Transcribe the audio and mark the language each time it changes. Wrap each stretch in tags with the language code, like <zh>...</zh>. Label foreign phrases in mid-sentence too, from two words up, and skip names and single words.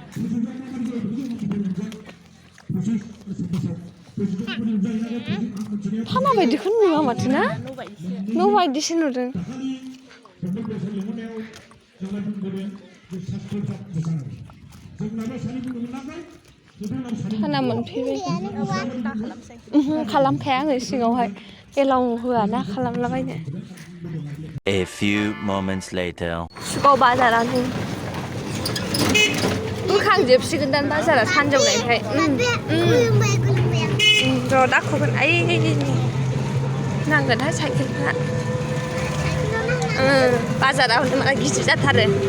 <brx>थाना बायदिखौनो नुवा माथो ना न' बायदिसो नुदों थाना मोनफैबाय खालामखाया आङो सिङावहाय एलाव होआ ना खालामलाबायनो</brx> <en>A few moments later.</en> <brx>कुसुगाव बाजारानो बोखांजोबसिगोनदां बाजारा सानजौनायनिफ्राय र' दाख'गोन आइ नांगोनहाय साइकेलफ्रा बाजारा हले माला गिदिर जाथारो</brx>